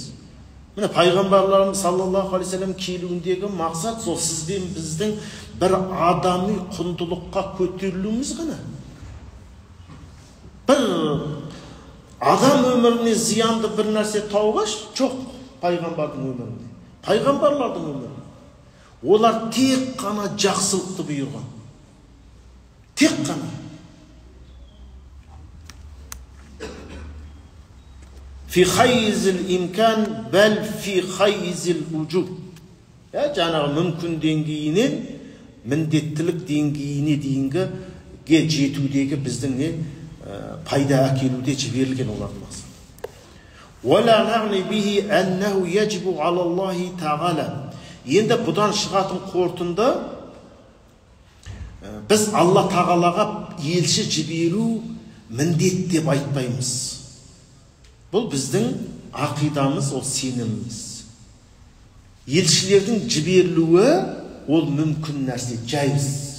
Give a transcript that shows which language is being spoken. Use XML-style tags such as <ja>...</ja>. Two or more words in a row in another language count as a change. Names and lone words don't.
<kk>Міне пайғамбарларымыз</kk> <ar>صلى الله عليه وسلم</ar> <kk>келуіндегі мақсат сол сізбен біздің бір адами құндылыққа көтерілуіміз ғана. Бір адам өміріне зиянды бір нәрсе тауғаш жоқ пайғамбардың өмірінде. Пайғамбарлардың өмірінде. Олар тек қана жақсылықты бұйырған. Тек қана.</kk> <ar>في حيز الإمكان بل في حيز الوجوب.</ar> <kk>Жаңағы мүмкін деңгейінен міндеттілік деңгейіне дейінгі жетудегі біздің не пайда әкелуде жіберілген олардың мақсаты.</kk> <ar>وَلَا نَعْنِ بِهِ أَنَّهُ يَجِبُ عَلَى اللَّهِ تَعَالَى.</ar> <kk>Енді бұдан шығатын қорытынды біз Алла тағалаға елші жіберу міндет деп айтпаймыз. Бұл біздің ақидамыз, ол сеніміміз. Елшілердің жіберілуі ол мүмкін нәрсе, жайыз.</kk>